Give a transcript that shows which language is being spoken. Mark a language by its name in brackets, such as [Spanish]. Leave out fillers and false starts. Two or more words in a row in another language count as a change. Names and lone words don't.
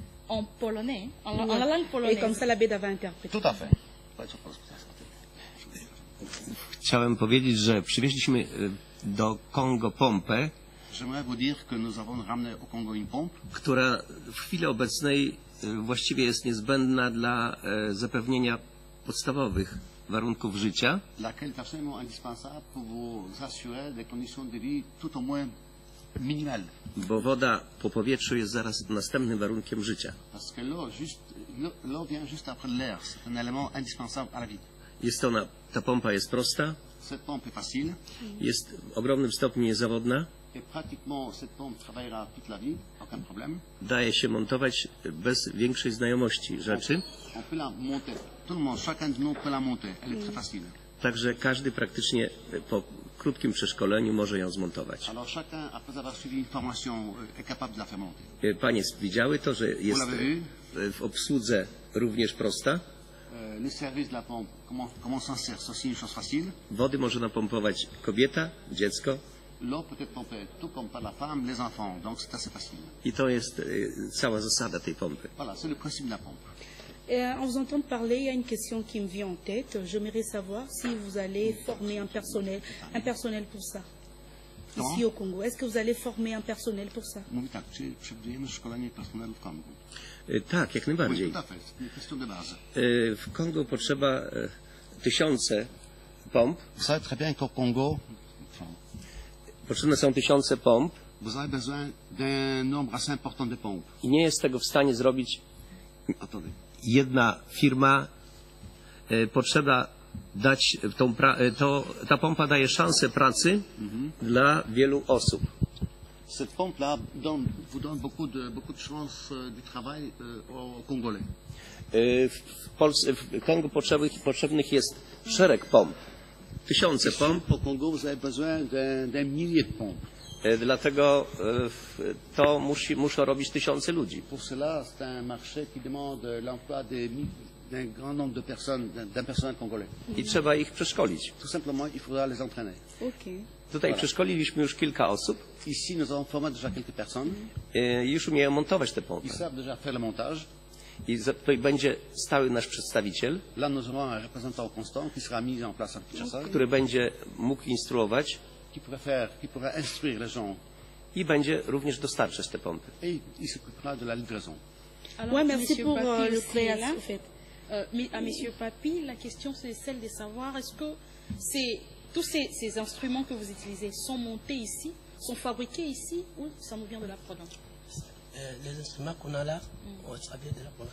[French] en polonais, en la langue polonaise. Et comme ça, la Beda va interpréter. Tout à fait. [Polish] Chciałem powiedzieć, że przywieźliśmy do Kongo pompę, [French] J'aimerais vous dire que nous avons ramené au Congo une pompe [Polish] która w chwili obecnej właściwie jest niezbędna dla zapewnienia podstawowych warunków życia, [French] laquelle est absolument indispensable pour vous assurer des conditions de vie tout au moins minimales. [Polish] bo woda po powietrzu jest zaraz następnym warunkiem życia. [French] Parce que l'eau vient juste après l'air. C'est un élément indispensable à la vie. [Polish] Ta pompa jest prosta, [French] Cette pompe est facile [Polish] jest w ogromnym stopniu niezawodna, [French] et pratiquement cette pompe travaillera toute la vie, aucun problème. [Polish] daje się montować bez większej znajomości rzeczy, [French] On peut la monter. Tout le monde, chacun de nous peut la monter. Elle est très facile. [Polish] także każdy praktycznie po krótkim przeszkoleniu może ją zmontować. [French] Alors chacun, après avoir suivi une formation, est capable de la faire monter. [Polish] Panie widziały to, że jest w obsłudze również prosta. [French] Le service de la pompe, comment s'en sert, c'est aussi une chose facile. [Polish] Wody może napompować kobieta, dziecko [French] L'eau peut être pompée tout comme par la femme, les enfants, donc c'est assez facile. [Polish] i to jest cała zasada tej pompy. [French] Voilà, c'est le principe de la pompe. En vous entendant parler, il y a une question qui me vient en tête. J'aimerais savoir si vous allez former un personnel pour ça, ici au Congo. Est-ce que vous allez former un personnel pour ça? [Polish] Mówi tak, czy przewidujemy szkolenie personelu w Kongu? Tak, jak [French] Oui, [Polish] najbardziej. [French] tout à fait, c'est une question de base. [Polish] W Kongo potrzeba tysiące pomp. [French] Vous savez très bien qu'au Congo, [Polish] Potrzebne są tysiące pomp [French] vous avez besoin d'un nombre assez important de pompes. [Polish] i nie jest tego w stanie zrobić [French] Attendez. [Polish] jedna firma. Potrzeba dać ta pompa daje szansę pracy dla wielu osób. [French] Cette pompe-là vous donne beaucoup de chance du travail aux Congolais. [Polish] W Kongu potrzebnych jest szereg pomp, tysiące pomp. [French] Au Congo, vous avez besoin d'un millier de pompes. [Polish] Dlatego to muszą robić tysiące ludzi. [French] Pour cela, c'est un marché qui demande l'emploi d'un grand nombre de personnes, d'un personnel congolais. [Polish] I trzeba ich przeszkolić. [French] Tout simplement, il faudra les entraîner. Ok. [Polish] Tutaj przeszkoliliśmy już kilka osób. [French] Ici, nous avons formé déjà quelques personnes. [Polish] Już umieją montować te pompy. [French] Ils savent déjà faire le montage. [Polish] I tutaj będzie stały nasz przedstawiciel, [French] Là, nous aurons un représentant constant qui sera mis en place à Kinshasa, [Polish] który będzie mógł instruować [French] qui pourra instruire les gens. [Polish] I będzie również dostarczać te pompy. [French] Et il s'occupera de la livraison. Oui, merci pour Papi, le création. En fait. À Monsieur Papi, la question c'est celle de savoir est-ce que tous ces instruments que vous utilisez sont montés ici, sont fabriqués ici ou ça nous vient de la province? Les instruments qu'on a là, ça vient de la province.